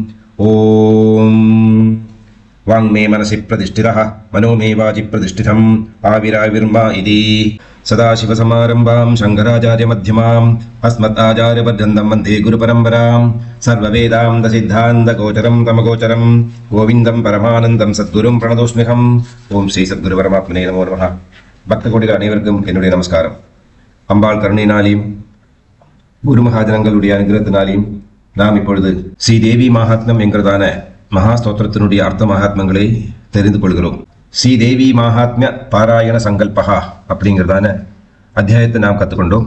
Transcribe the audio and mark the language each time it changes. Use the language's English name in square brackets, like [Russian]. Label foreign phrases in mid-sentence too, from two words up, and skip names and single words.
[Sanskrit] ॐ वाङ्मे मनसि प्रतिष्ठितः मनो मे वाचि प्रतिष्ठितम् आविराविर्मा इति सदाशिवसमारम्भां शङ्कराचार्यमध्यमाम् अस्मदाचार्यपर्यन्तं वन्दे गुरुपरम्परां सर्ववेदान्तसिद्धान्तगोचरं तमगोचरं गोविन्दं परमानन्दं सद्गुरुं प्रणतोऽस्म्यहम् ॐ श्री सद्गुरु परमात्मने नमो नमः. [Tamil] பக்த கோடிகள் அனைவருக்கும் என்னுடைய நமஸ்காரம். அம்பாள் கருணையினாலையும் குரு மகாஜனங்களுடைய அனுகிரகத்தினாலையும் நாம் இப்பொழுது ஸ்ரீதேவி மகாத்மியம் என்கிறதான மகா ஸ்தோத்திரத்தினுடைய அர்த்த மகாத்மங்களை தெரிந்து கொள்கிறோம். ஸ்ரீதேவி மகாத்மிய பாராயண சங்கல்பகா அப்படிங்கிறதான அத்தியாயத்தை நாம் கற்றுக்கொண்டோம்.